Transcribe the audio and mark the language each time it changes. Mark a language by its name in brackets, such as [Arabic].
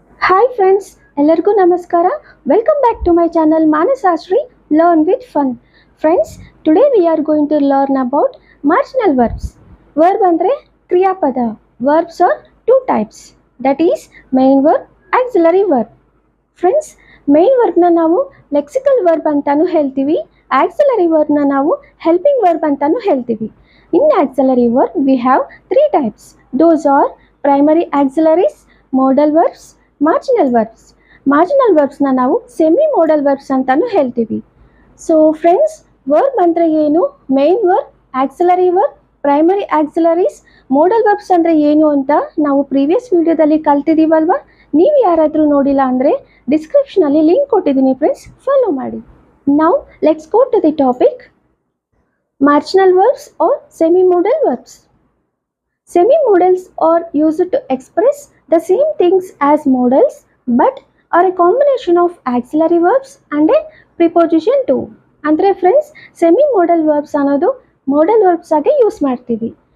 [English] Hi friends, [Kannada] ಎಲ್ಲರಿಗೂ ನಮಸ್ಕಾರ. [English] Welcome back to my channel Manasashri Learn with Fun. Friends, today we are going to learn about marginal verbs. [Kannada] Verb ಅಂದ್ರೆ ಕ್ರಿಯಾಪದ. [English] Verbs are two types. That is main verb, auxiliary verb. Friends, main verb ನ ನಾವು lexical verb [Kannada] ಅಂತಾನೂ ಹೇಳ್ತೀವಿ. Auxiliary verb ನ ನಾವು helping verb ಅಂತಾನೂ ಹೇಳ್ತೀವಿ. [English] In auxiliary verb we have three types. Those are primary auxiliaries, modal verbs, marginal verbs. [Kannada] Marginal verbs ನ ನಾವು ಸೆಮಿ ಮೋಡಲ್ ವರ್ಬ್ಸ್ ಅಂತಾನೂ ಹೇಳ್ತೀವಿ. ಸೊ ಫ್ರೆಂಡ್ಸ್, ವರ್ಬ್ ಅಂದ್ರೆ ಏನು, main verb, auxiliary verb, primary auxiliaries, model verbs ಅಂದ್ರೆ ಏನು ಅಂತ ನಾವು ಪ್ರೀವಿಯಸ್ ವಿಡಿಯೋದಲ್ಲಿ ಕಲ್ತಿದ್ದೀವಲ್ವಾ. ನೀವು ಯಾರಾದರೂ ನೋಡಿಲ್ಲ ಅಂದರೆ ಡಿಸ್ಕ್ರಿಪ್ಷನಲ್ಲಿ ಲಿಂಕ್ ಕೊಟ್ಟಿದ್ದೀನಿ ಫ್ರೆಂಡ್ಸ್, ಫಾಲೋ ಮಾಡಿ. [English] Now let's go to the topic marginal verbs or semi-modal verbs. Semi-modals are used to express the same things as modals but are a combination of auxiliary verbs and a preposition to. [Kannada] ಅಂದರೆ friends, ಸೆಮಿ-modal verbs ಅನ್ನೋದು modal verbs ಆಗಿ use ಮಾಡ್ತೀವಿ.